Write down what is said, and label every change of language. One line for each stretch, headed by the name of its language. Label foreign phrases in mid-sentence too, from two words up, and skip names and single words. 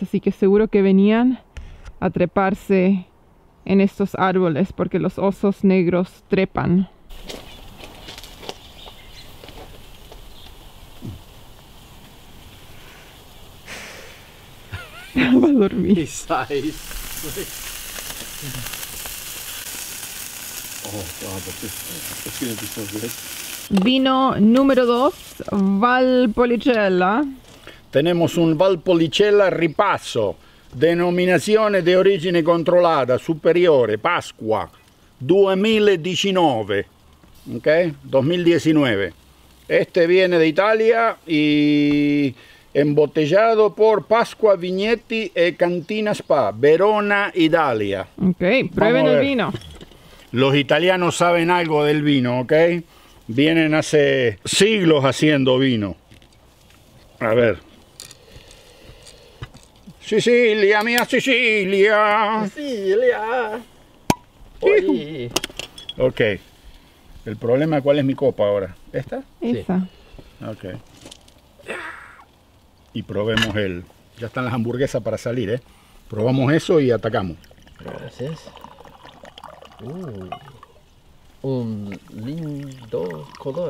Spanish: Así que seguro que venían a treparse en estos árboles porque los osos negros trepan. Va a dormir.
English: His size. Oh God, that's gonna be so good.
Spanish: Vino número 2, Valpolicella. Tenemos un Valpolicella Ripasso,
Italian: denominazione di origine controllata, superiore,
Spanish: Pasqua, 2019, ¿ok? 2019. Este viene de Italia y embotellado por Pasqua Vignetti e Cantina Spa, Verona, Italia. Ok, prueben Vamos a el ver. vino. Los italianos saben algo del vino, ¿ok? Vienen hace siglos haciendo vino. A ver.
Italian: Sicilia, mia Sicilia.
Spanish: Cecilia. Oye. Ok. El problema, ¿cuál es mi copa ahora? ¿Esta? Esa. Ok. Y probemos ya están las hamburguesas para salir, ¿eh? Probamos eso y atacamos. Gracias. Un lindo color.